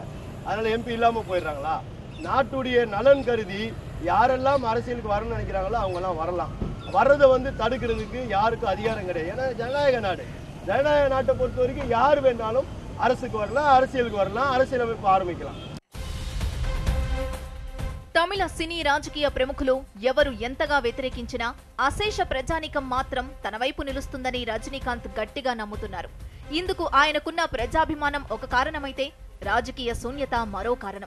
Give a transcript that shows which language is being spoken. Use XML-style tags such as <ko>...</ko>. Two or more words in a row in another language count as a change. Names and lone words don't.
<ta>அதனால் எம்பி இல்லாமல் போயிடுறாங்களா? நாட்டுடைய நலன் கருதி யாரெல்லாம் அரசியலுக்கு வரணும்னு நினைக்கிறாங்களோ அவங்கெல்லாம் வரலாம். வர்றதை வந்து தடுக்கிறதுக்கு யாருக்கும் அதிகாரம் கிடையாது. ஏன்னா ஜனநாயக நாடு. ஜனநாயக நாட்டை பொறுத்த வரைக்கும் யார் வேணாலும் அரசுக்கு வரலாம், அரசியலுக்கு வரலாம், அரசியலமைப்பு ஆரம்பிக்கலாம்.</ta> <te>తమిళ సినీ రాజకీయ ప్రముఖులు ఎవరు ఎంతగా వ్యతిరేకించినా అశేష ప్రజానికం మాత్రం తన వైపు నిలుస్తుందని రజనీకాంత్ గట్టిగా నమ్ముతున్నారు. ఇందుకు ఆయనకున్న ప్రజాభిమానం ఒక కారణమైతే రాజకీయ శూన్యత మరో కారణం.</te>